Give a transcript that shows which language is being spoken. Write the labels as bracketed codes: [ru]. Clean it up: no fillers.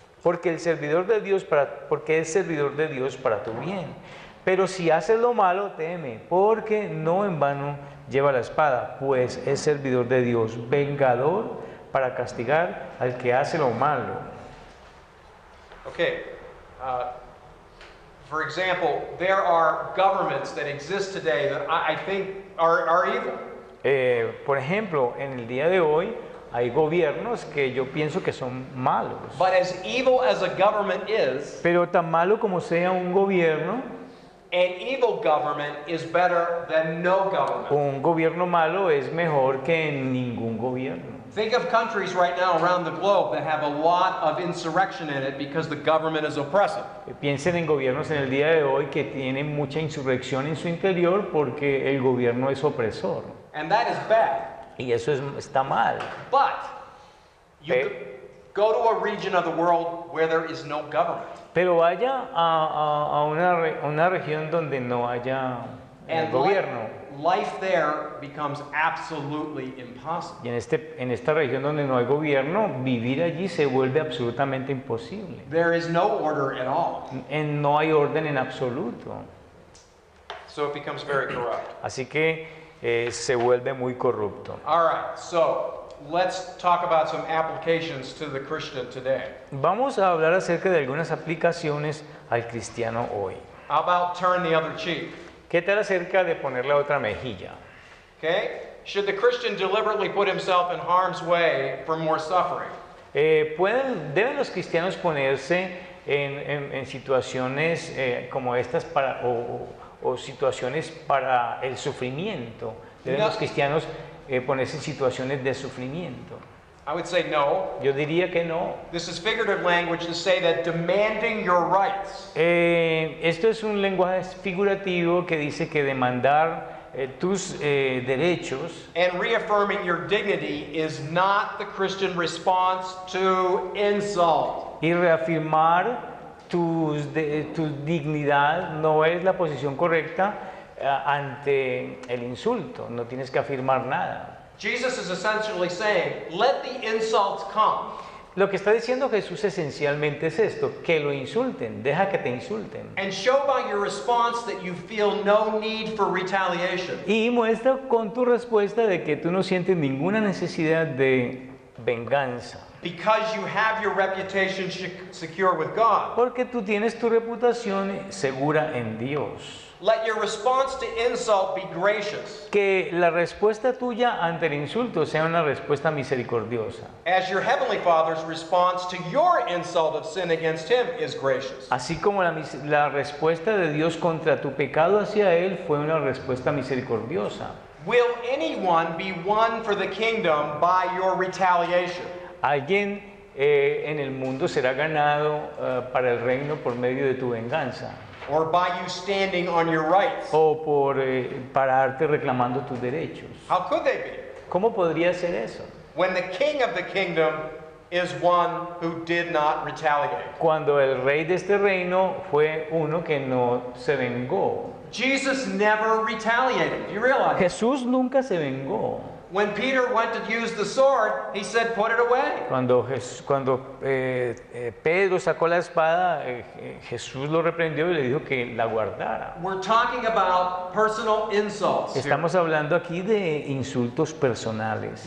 [es] Porque es servidor de Dios para tu bien. Pero si haces lo malo, teme, porque no en vano lleva la espada, pues es servidor de Dios, vengador para castigar al que hace lo malo. [en] Okay. For example, there are governments that exist today that I think are evil. [es] Por ejemplo, en el día de hoy hay gobiernos que yo pienso que son malos. [en] But as evil as a government is, [es] Pero tan malo como sea un gobierno, [en] an evil government is better than no government. [es] un gobierno malo es mejor que ningún gobierno. [en] Think of countries right now around the globe that have a lot of insurrection in it because the government is oppressive. [es] Piensen en gobiernos en el día de hoy que tienen mucha insurrección en su interior porque el gobierno es opresor. [en] And that is bad. [es] Y eso está mal. [en] But you Eh. go to a region of the world where there is no government. [es] Pero vaya a una región donde no haya [en] And [es] gobierno. [en] life there becomes absolutely impossible. [es] Y en esta región donde no hay gobierno, vivir allí se vuelve absolutamente imposible. [en] There is no order at all. [es] No hay orden en absoluto. [en] So it becomes very corrupt. [es] Así que se vuelve muy corrupto. [en] All right, so let's talk about some applications to the Christian today. [es] Vamos a hablar acerca de algunas aplicaciones al cristiano hoy. [en] How about turn the other cheek? [es] ¿Qué tal acerca de poner la otra mejilla? [en] Okay? Should the Christian deliberately put himself in harm's way for more suffering? [es] ¿Deben los cristianos ponerse en situaciones como estas o situaciones para el sufrimiento? ¿Deben [en] No. [es] los cristianos ponerse en situaciones de sufrimiento? [en] I would say no. [es] Yo diría que no. [en] This is figurative language to say that demanding your rights [es] Esto es un lenguaje figurativo que dice que demandar tus derechos [en] and reaffirming your dignity is not the Christian response to insult. [es] y reafirmar tu dignidad no es la posición correcta ante el insulto. No tienes que afirmar nada. [en] Jesus is essentially saying, let the insults come. [es] Lo que está diciendo Jesús esencialmente es esto, que lo insulten, deja que te insulten. [en] And show by your response that you feel no need for retaliation. [es] Y muestra con tu respuesta de que tú no sientes ninguna necesidad de venganza. [en] Because you have your reputation secure with God. [es] Porque tú tienes tu reputación segura en Dios. [en] Let your response to insult be gracious, [es] Que la respuesta tuya ante el insulto sea una respuesta misericordiosa. [en] as your heavenly Father's response to your insult of sin against him is gracious. [es] Así como la respuesta de Dios contra tu pecado hacia Él fue una respuesta misericordiosa. [en] Will anyone be won for the kingdom by your retaliation? [es] Alguien en el mundo será ganado para el reino por medio de tu venganza [en] Or by you standing on your rights? [es] o por pararte reclamando tus derechos. [en] How could they be? [es] ¿Cómo podría ser eso? [en] When the king of the kingdom is one who did not retaliate. [es] Cuando el rey de este reino fue uno que no se vengó. [en] Jesus never retaliated. Do you realize? [es] Jesús nunca se vengó. [en] When Peter went to use the sword, he said, put it away. [es] Cuando Pedro sacó la espada, Jesús lo reprendió y le dijo que la guardara. [en] We're talking about personal insults here. [es] Estamos hablando aquí de insultos personales.